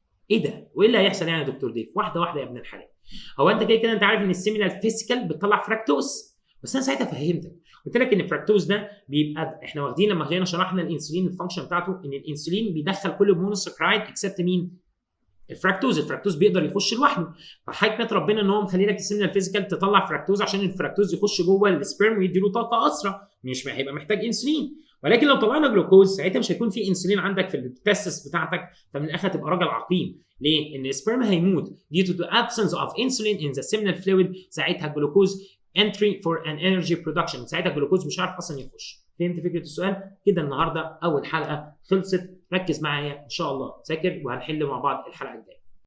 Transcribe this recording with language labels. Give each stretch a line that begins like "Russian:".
Arabic: ايه ده؟ وايه اللي هيحصل يعني يا دكتور ديف؟ واحده واحده يا ابن الحلال. هو انت كده انت عارف ان السيمينال فيسيكال بتطلع فراكتوز، بس انا ساعتها فهمتك قلت لك ان الفراكتوز ده بيبقى احنا واخدين لما جينا شرحنا الانسولين الفانكشن بتاعته ان الانسولين بيدخل كل مونوسكرايد اكسبت مين؟ الفراكتوز بيقدر يخش لوحده، فحكمه ربنا ان هو مخلي لك السيمينال فيسيكال تطلع فراكتوز عشان الفراكتوز يخش جوه السبيرم ويدي له طاقه اسرع، مش هيبقى محتاج انسولين. ولكن لو طلعنا جلوكوز ساعتها مش هيكون في انسولين عندك في التستس بتاعتك، فمن الاخر تبقى راجل عقيم. ليه؟ ان السبيرم هيموت
English: due to the absence of insulin in the seminal fluid.
Arabic: ساعتها الجلوكوز
English: entry for an energy production،
Arabic: ساعتها الجلوكوز مش عارف اصلا يخش. فهمت فكره السؤال؟ كده النهارده اول حلقه خلصت، ركز معايا ان شاء الله، ذاكر وهنحل مع بعض الحلقه الجايه.